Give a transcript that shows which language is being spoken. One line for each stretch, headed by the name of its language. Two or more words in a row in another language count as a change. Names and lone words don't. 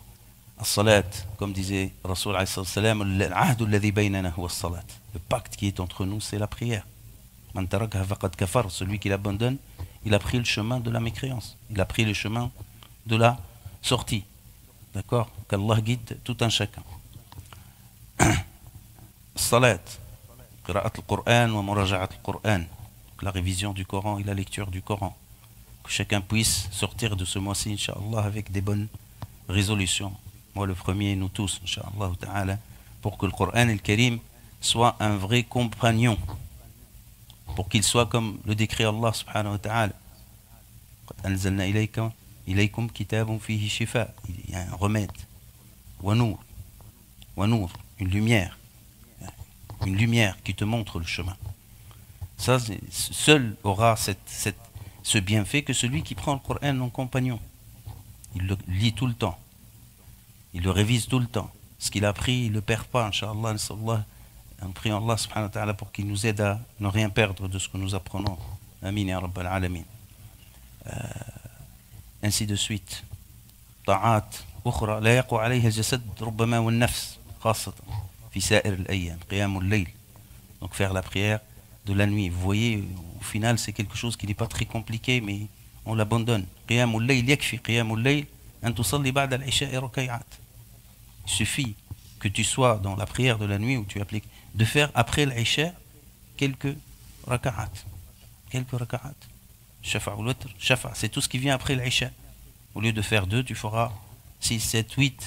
French: Salat, comme disait Rasul
Arabic: عليه السلام,
French: le pacte qui est entre nous, c'est la prière. Celui qui l'abandonne, il a pris le chemin de la mécréance. Il a pris le chemin de la sortie. D'accord? Qu'Allah guide tout un chacun. Salat,
Arabic: قراءة القرآن ومراجعة القرآن,
French: la révision du Coran et la lecture du Coran. Que chacun puisse sortir de ce mois-ci, Inch'Allah, avec des bonnes résolutions. Moi le premier, nous tous,
Arabic: إن شاء الله تعالى,
French: pour que le Coran et le Karim soit un vrai compagnon. Pour qu'il soit comme le décrit Allah
Arabic: سبحانه وتعالى. أنزلنا إليكم كتابا فيه شفاء.
French: Il y a un remède.
Arabic: ونور,
French: une lumière. Une lumière qui te montre le chemin. Ça, seul aura ce bienfait que celui qui prend le Coran en compagnon. Il le lit tout le temps. Il le révise tout le temps. Ce qu'il a appris, il ne le perd pas, Inch'Allah. En priant Allah
Arabic: سبحانه وتعالى
French: pour qu'il nous aide à ne rien perdre de ce que nous apprenons.
Arabic: آمين يا رب العالمين.
French: Ainsi de suite.
Arabic: طاعة أخرى لا يقوى عليها جسد ربما ونفس خاصة في سائر الأيام قيام الليل.
French: Donc faire la prière de la nuit. Vous voyez, au final, c'est quelque chose qui n'est pas très compliqué, mais on l'abandonne.
Arabic: قيام الليل يكفي قيام الليل أن تصلي بعد العشاء ركعات.
French: Il suffit que tu sois dans la prière de la nuit où tu appliques de faire après l'Isha quelques raka'at. Quelques raka'at. Shafa' ou l'autre. Shafa', c'est tout ce qui vient après l'Isha. Au lieu de faire 2, tu feras 6, 7, 8.